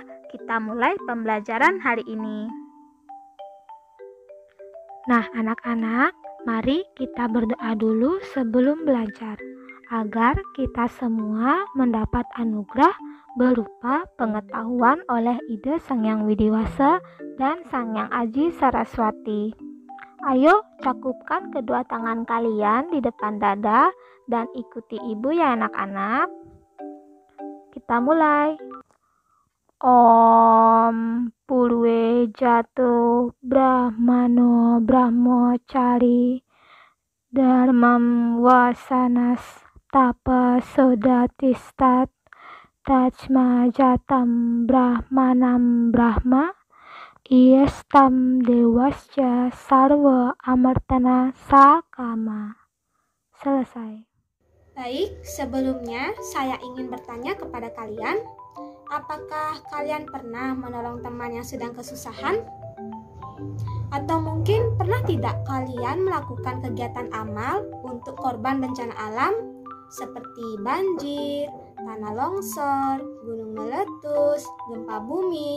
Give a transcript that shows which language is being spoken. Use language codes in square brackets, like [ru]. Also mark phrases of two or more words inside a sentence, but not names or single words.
[id] Kita mulai pembelajaran hari ini. Nah, anak-anak, mari kita berdoa dulu sebelum belajar, agar kita semua mendapat anugerah berupa pengetahuan oleh Ida Sang Hyang Widiwasa dan Sang Hyang Aji Saraswati. Ayo, cakupkan kedua tangan kalian di depan dada dan ikuti ibu ya anak-anak. Kita mulai. [sa] Om Purwe Jato Brahmano Brahmacari Dharmam Wasanas Tapa Sodatistat Tajma Jatam Brahmanam Brahma Iestam Dewasya Sarva Amartana Sakama. [id] Selesai. Baik, sebelumnya saya ingin bertanya kepada kalian, apakah kalian pernah menolong teman yang sedang kesusahan? Atau mungkin pernah tidak kalian melakukan kegiatan amal untuk korban bencana alam seperti banjir, tanah longsor, gunung meletus, gempa bumi?